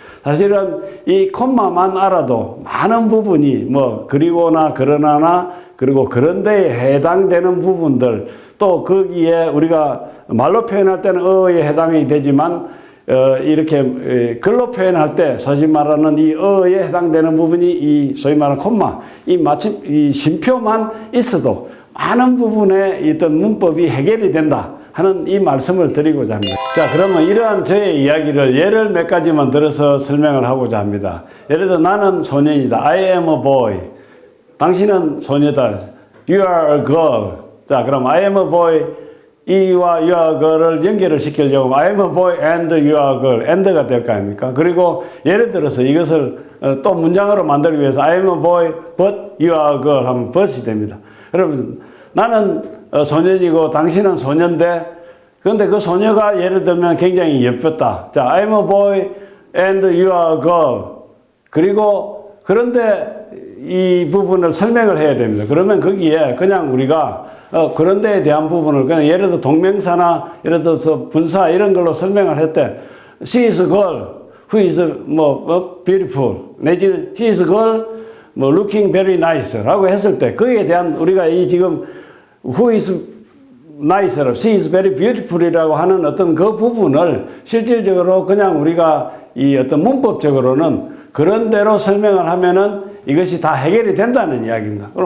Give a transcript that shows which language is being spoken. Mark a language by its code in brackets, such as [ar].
[ko] 사실은 이 콤마만 알아도 많은 부분이 뭐 그리고나 그러나나 그리고 그런데에 해당되는 부분들 또 거기에 우리가 말로 표현할 때는 어에 해당이 되지만 이렇게 글로 표현할 때 소위 말하는 이 어에 해당되는 부분이 이 소위 말하는 콤마 이 쉼표만 있어도 많은 부분에 있던 문법이 해결이 된다 하는 이 말씀을 드리고자 합니다. 자, 그러면 이러한 저의 이야기를 예를 몇 가지만 들어서 설명을 하고자 합니다. 예를 들어 나는 소년이다. [en] I am a boy. [ko] 당신은 소녀다. [en] You are a girl. 자, 그럼 I am a boy. 이와 you are a girl을 [ko] 연결을 시키려고 [en] I am a boy and you are a girl. [ko] and가 될 거 아닙니까? 그리고 예를 들어서 이것을 또 문장으로 만들기 위해서 [en] I am a boy but you are a girl [ko] 하면 but이 됩니다. 여러분 나는 소년이고 당신은 소년인데 그런데 그 소녀가 예를 들면 굉장히 예뻤다. [en] 자, I am a boy and you are a girl. [ko] 그리고 그런데 이 부분을 설명을 해야 됩니다. 그러면 거기에 그냥 우리가 그런 데에 대한 부분을 그냥 예를 들어 동명사나 예를 들어서 분사 이런 걸로 설명을 했대. [en] She is a girl who is beautiful. [ko] 내지는 [en] she is a girl looking very nice [ko] 라고 했을 때 거기에 대한 우리가 이 지금 [en] who is nice, she is very beautiful [ko] 이라고 하는 어떤 그 부분을 실질적으로 그냥 우리가 이 어떤 문법적으로는 그런 대로 설명을 하면은 이것이 다 해결이 된다는 이야기입니다.